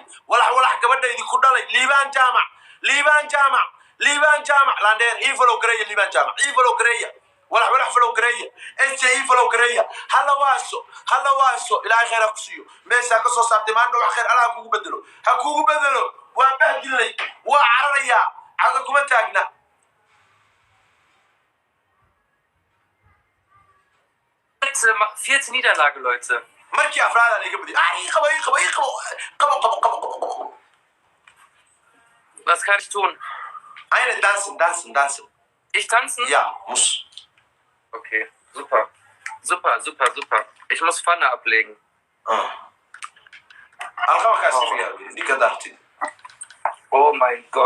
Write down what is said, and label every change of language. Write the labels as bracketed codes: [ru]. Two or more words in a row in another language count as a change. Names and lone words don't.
[so] walax gabadheedii ku dhalay liibaan jaamac landeer follow gareeya liibaan jaamac follow gareeya walax follow gareeya SJ follow gareeya hala waaso ilaahay khayr ku siiyo meesha ka soo saartay maanta wax khayr Allah kugu bedelo waa bahdilay waa cararaya caga kuma taagna [de] Vierte Niederlage, Leute. [so] Markii afraad ay gabadhi qabo. [de] Was kann ich tun? Eine tanzen. Ich tanzen? Ja, muss. Okay, super. Ich muss Pfanne ablegen. Oh mein Gott.